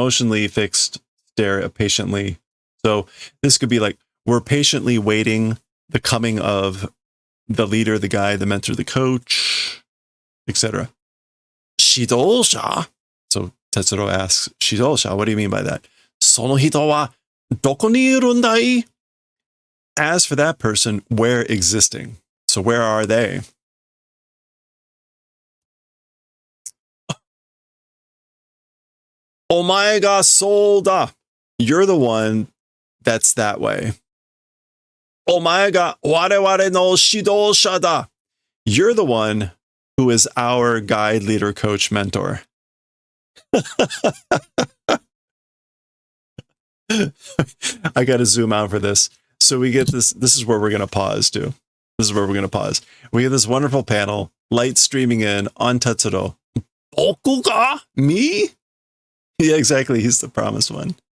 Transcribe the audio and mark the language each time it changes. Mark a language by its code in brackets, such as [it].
[en] Emotionally fixed, stare patiently. So this could be like, we're patiently waiting the coming of the leader, the guide, the mentor, the coach, etc. [ja] 指導者? [en] So Tetsuro asks, 指導者, what do you mean by that? [ja] その人はどこにいるんだい? [en] As for that person, where existing? So where are they? [ja] お前がそうだ. [en] You're the one that's that way. [ja] お前が我々の指導者だ. [en] You're the one who is our guide, leader, coach, mentor. I got to zoom out for this. So we get this. This is where we're going to pause too. This is where we're going to pause. We get this wonderful panel, light streaming in on Tetsuro. [ja] Boku ga? [en] Me? Yeah, exactly. He's the promised one.